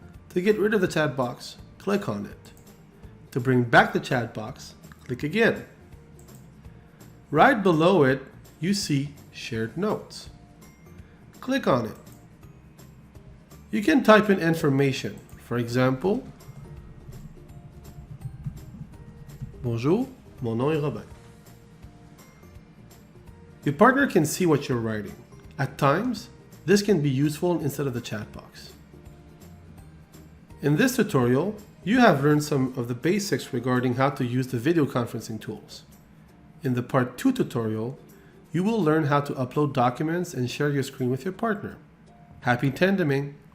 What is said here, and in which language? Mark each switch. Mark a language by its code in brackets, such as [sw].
[en] To get rid of the chat box, click on it. To bring back the chat box, click again. Right below it, you see Shared Notes. Click on it. You can type in information. For example, [fr] Bonjour, mon nom est Robin. [en] Your partner can see what you're writing. At times, this can be useful instead of the chat box. In this tutorial, you have learned some of the basics regarding how to use the video conferencing tools. In the Part 2 tutorial, you will learn how to upload documents and share your screen with your partner. Happy tandeming!